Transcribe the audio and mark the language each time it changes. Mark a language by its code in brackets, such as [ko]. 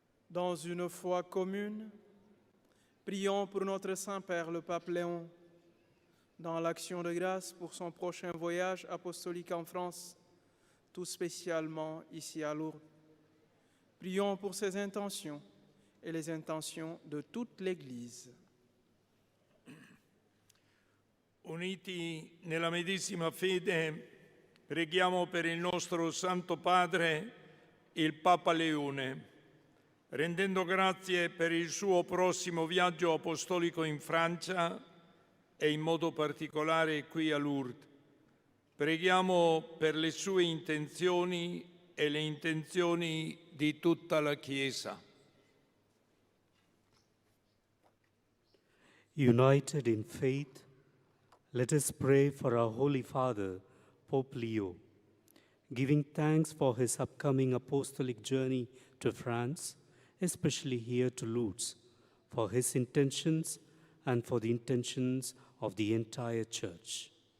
[fr] Dans une foi commune, prions pour notre Saint-Père le Pape Léon, dans l'action de grâce pour son prochain voyage apostolique en France, tout spécialement ici à Lourdes. Prions pour ses intentions et les intentions de toute l'Église. [it] Uniti nella medesima fede, preghiamo per il nostro Santo Padre, il Papa Leone, rendendo grazie per il suo prossimo viaggio apostolico in Francia e in modo particolare qui a Lourdes. Preghiamo per le sue intenzioni e le intenzioni di tutta la Chiesa. [en] United in faith, let us pray for our Holy Father, Pope Leo, giving thanks for his upcoming apostolic journey to France, especially here to Lourdes, for his intentions and for the intentions of the entire Church.